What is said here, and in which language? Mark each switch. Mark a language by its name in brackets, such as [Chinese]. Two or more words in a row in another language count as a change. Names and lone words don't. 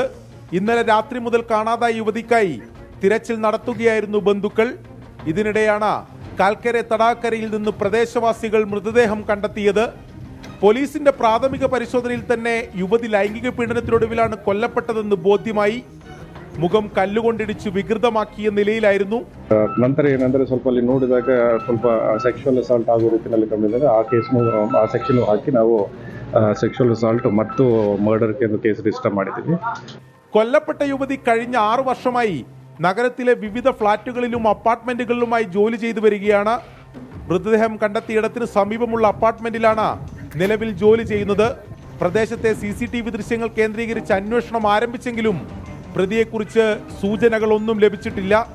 [Malayalam] ഇന്നലെ രാത്രി മുതൽ കാണാതായ യുവതിക്കായി തിരച്ചിൽ നടത്തുകയായിരുന്നു ബന്ധുക്കൾ. ഇതിനിടെയാണ് കാൽക്കരെ തടാകരയിൽ നിന്ന് പ്രദേശവാസികൾ മൃതദേഹം കണ്ടെത്തിയത്. പോലീസിന്റെ പ്രാഥമിക പരിശോധനയിൽ തന്നെ യുവതി ലൈംഗിക പീഡനത്തിനൊടുവിലാണ് കൊല്ലപ്പെട്ടതെന്ന് ബോധ്യമായി. മുഖം കല്ലുകൊണ്ടിടിച്ച് വികൃതമാക്കിയ നിലയിലായിരുന്നു. [Kannada] ನಂತರ ಏನಂದ್ರೆ ಸ್ವಲ್ಪ ಅಲ್ಲಿ ನೋಡಿದಾಗ ಸ್ವಲ್ಪ [English] sexual assault [Kannada] ಆಗೋ ರೀತಿಯಲ್ಲಿ ಕಂಡಿದ್ದಾರೆ. ಆ ಕೇಸ್ನು ಆ ಸೆಕ್ಷನ್ ಹಾಕಿ ನಾವು [English] sexual assault [Kannada] ಮತ್ತು [English] murder case register [Kannada] ಮಾಡಿದ್ದೀವಿ. [Malayalam] കൊല്ലപ്പെട്ട യുവതി കഴിഞ്ഞ 6 വർഷമായി നഗരത്തിലെ വിവിധ ഫ്ളാറ്റുകളിലും അപ്പാർട്ട്മെന്റുകളിലുമായി ജോലി ചെയ്തു വരികയാണ്. മൃതദേഹം കണ്ടെത്തിയിടത്തിന് സമീപമുള്ള അപ്പാർട്ട്മെന്റിലാണ് നിലവിൽ ജോലി ചെയ്യുന്നത്. പ്രദേശത്തെ CCTV ദൃശ്യങ്ങൾ കേന്ദ്രീകരിച്ച് അന്വേഷണം ആരംഭിച്ചെങ്കിലും പ്രതിയെക്കുറിച്ച് സൂചനകളൊന്നും ലഭിച്ചിട്ടില്ല.